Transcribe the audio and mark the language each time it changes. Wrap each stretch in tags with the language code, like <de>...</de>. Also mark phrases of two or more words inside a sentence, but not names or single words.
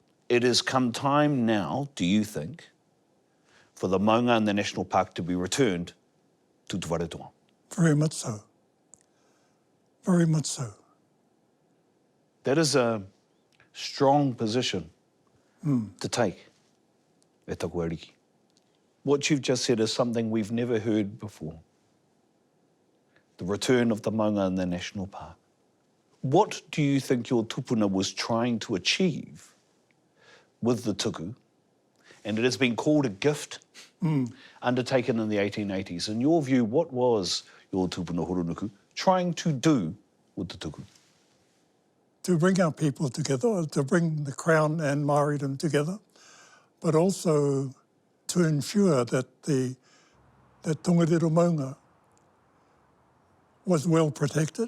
<en>it has come time now, do you think, for the maunga and the national park to be returned to Tūwharetoa? Very much so. Very much so. That is a strong position to take,</en> <mi>e taku ariki.</mi> <en>What you've just said is something we've never heard before. The return of the maunga and the national park. What do you think your tūpuna was trying to achieve with the tuku? And it has been called a gift undertaken in the 1880s. In your view, what was your tūpuna horonuku trying to do with the tuku? To bring our people together, to bring the Crown and Māoridom together, but also to ensure that that Tongariro maunga was well protected.</en>